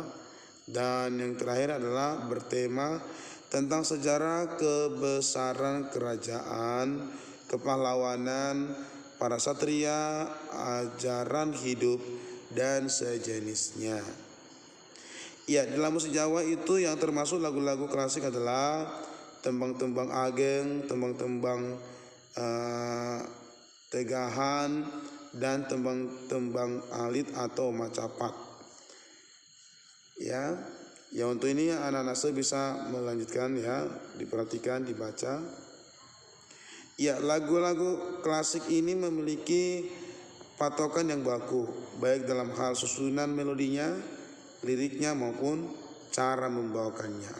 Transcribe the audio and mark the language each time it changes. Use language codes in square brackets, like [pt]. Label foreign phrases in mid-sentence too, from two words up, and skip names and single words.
[id] Dan yang terakhir adalah bertema tentang sejarah kebesaran kerajaan, kepahlawanan, para satria, ajaran hidup, dan sejenisnya. Ya, dalam musik Jawa itu yang termasuk lagu-lagu klasik adalah tembang-tembang ageng, tembang-tembang tegahan, dan tembang-tembang alit atau macapat. Ya, untuk ini anak-anak saya bisa melanjutkan ya, diperhatikan, dibaca. Ya, lagu-lagu klasik ini memiliki patokan yang baku, baik dalam hal susunan melodinya, liriknya maupun cara membawakannya.